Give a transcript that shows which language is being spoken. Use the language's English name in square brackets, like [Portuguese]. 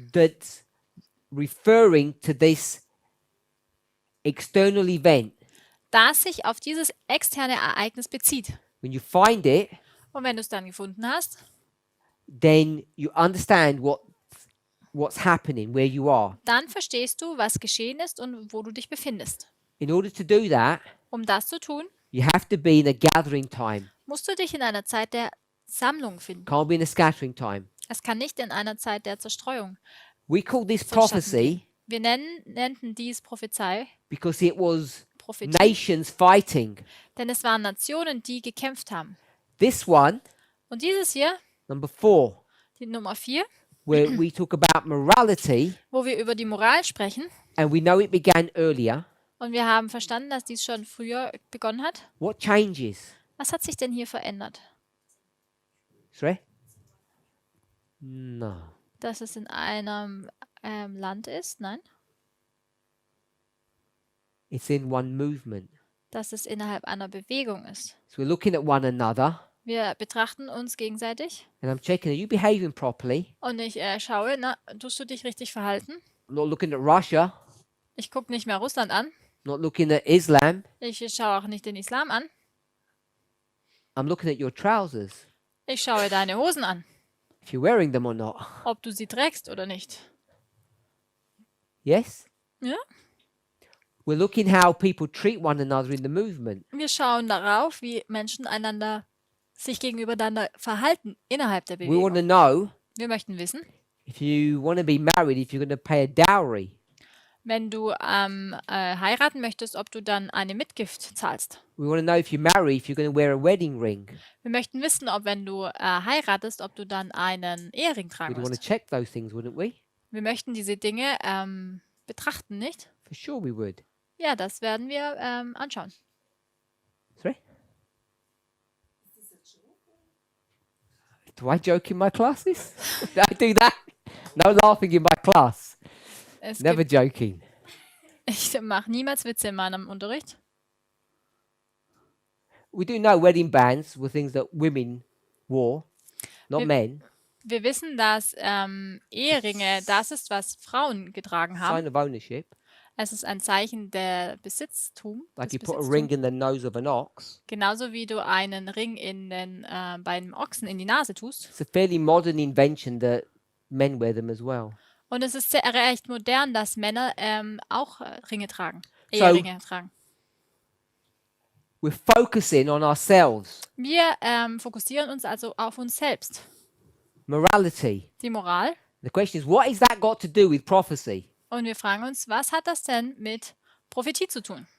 [English] that's referring to this external event. [German] das sich auf dieses externe Ereignis bezieht. [English] When you find it, [German] Und wenn du es dann gefunden hast, [English] then you understand what's happening, where you are. [German] dann verstehst du, was geschehen ist und wo du dich befindest. [English] In order to do that, [German] Um das zu tun, [English] you have to be in a gathering time. [German] musst du dich in einer Zeit der Sammlung finden. [English] Can't be in a scattering time. [German] Es kann nicht in einer Zeit der Zerstreuung. [English] We call this [German] vonstatten [English] prophecy [German] gehen. Wir nannten dies Prophezei, [English] because it was [German] Prophetie, [English] nations fighting. [German] denn es waren Nationen, die gekämpft haben. [English] This one, [German] Und dieses hier, [English] number 4, [German] die Nummer 4, [English] where we talk about morality, [German] wo wir über die Moral sprechen, [English] and we know it began earlier. [German] und wir haben verstanden, dass dies schon früher begonnen hat. [English] What changes? [German] Was hat sich denn hier verändert? [English] Sorry? No. [German] Dass es in einem Land ist? Nein. [English] It's in one movement. [German] Dass es innerhalb einer Bewegung ist. [English] So we're looking at one another, [German] Wir betrachten uns gegenseitig [English] and I'm checking, are you behaving properly? [German] und ich schaue, tust du dich richtig verhalten? [English] I'm not looking at Russia, [German] Ich gucke nicht mehr Russland an. [English] not looking at Islam. [German] Ich schaue auch nicht den Islam an. [English] I'm looking at your trousers, [German] Ich schaue deine Hosen an, [English] if you're wearing them or not. [German] ob du sie trägst oder nicht. [English] Yes? [German] Ja? [English] We're looking how people treat one another in the movement. [German] Wir schauen darauf, wie Menschen sich gegenübereinander verhalten innerhalb der [English] We want to [German] Bewegung. [English] know [German] Wir möchten wissen, [English] if you want to be married, if you're going to pay a dowry. [German] wenn du heiraten möchtest, ob du dann eine Mitgift zahlst. [English] We want to know if you marry, if you're going to wear a wedding ring. [German] Wir möchten wissen, ob wenn du heiratest, ob du dann einen Ehering tragen [English] We'd want to [German] wirst. [English] check those things, wouldn't we? [German] Wir möchten diese Dinge betrachten, nicht? [English] For sure we would. [German] Ja, das werden wir anschauen. [English] Sorry? Do I joke in my classes? Do I do that? No laughing in my class. [German] Es [English] Never [German] gibt, [English] joking. [German] ich mache niemals Witze in meinem Unterricht. [English] We do know wedding bands were things that women wore, not [German] Wir- [English] men. [German] Wir wissen, dass Eheringe das ist, was Frauen getragen haben. [English] Sign of ownership. [German] Es ist ein Zeichen der Besitztum. [English] Like [German] des [English] you put a [German] Besitztums. [English] ring in the nose of an ox. [German] Genauso wie du einen Ring bei einem Ochsen in die Nase tust. [English] It's a fairly modern invention that men wear them as well. [German] Und es ist recht modern, dass Männer auch Ringe tragen. [English] So- [German] Eheringe tragen. [English] We're focusing on ourselves. [German] Wir fokussieren uns also auf uns selbst. [English] Morality. [German] Die Moral. [English] The question is, what has that got to do with prophecy? [German] Und wir fragen uns, was hat das denn mit Prophetie zu tun?